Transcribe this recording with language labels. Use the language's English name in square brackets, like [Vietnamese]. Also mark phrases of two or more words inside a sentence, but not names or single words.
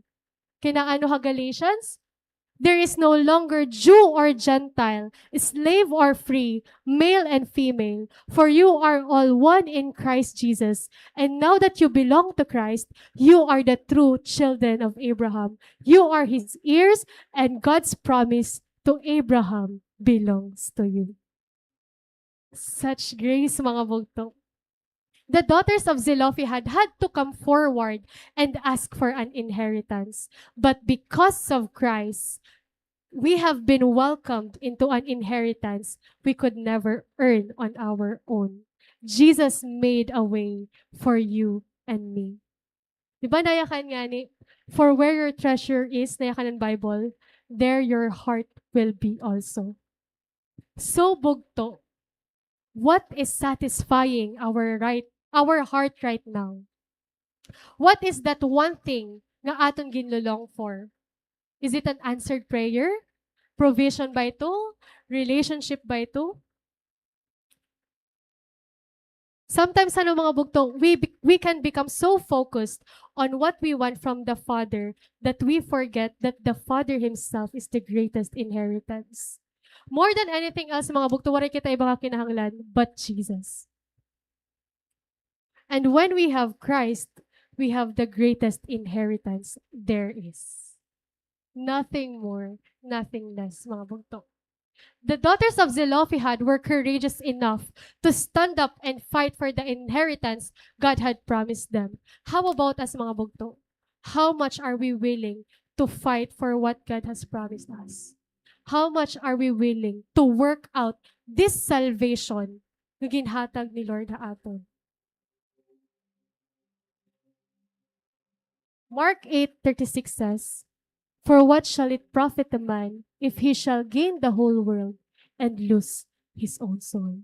[Waray] Kinaano ha Galatians? [English] There is no longer Jew or Gentile, slave or free, male and female, for you are all one in Christ Jesus. And now that you belong to Christ, you are the true children of Abraham. You are His heirs, and God's promise to Abraham belongs to you. Such grace, [Waray] mga bugto. [English] The daughters of Zelophehad had to come forward and ask for an inheritance. But because of Christ, we have been welcomed into an inheritance we could never earn on our own. Jesus made a way for you and me. [Waray] Diba nayakan nga ni, [English] for where your treasure is, [Waray] nayakan ng Bible, [English] there your heart will be also. So bugto, what is satisfying our right our heart right now? What is that one thing [Waray] nga aton ginlulong [English] for? Is it an answered prayer? Provision by ito? Relationship by ito? [Waray] Sometimes, ano mga bugtong, [English] we can become so focused on what we want from the Father that we forget that the Father Himself is the greatest inheritance. More than anything else, [Waray] mga bugtong, wala kita ibang kinahanglan but Jesus. [English] And when we have Christ, we have the greatest inheritance there is. Nothing more, nothing less, [Waray] mga bugtong. [English] The daughters of Zelophehad were courageous enough to stand up and fight for the inheritance God had promised them. How about us, [Waray] mga bugtong? [English] How much are we willing to fight for what God has promised us? How much are we willing to work out this salvation [Waray] na ginhatag ni Lord ha aton? [English] Mark 8:36 says, "For what shall it profit a man if he shall gain the whole world and lose his own soul?"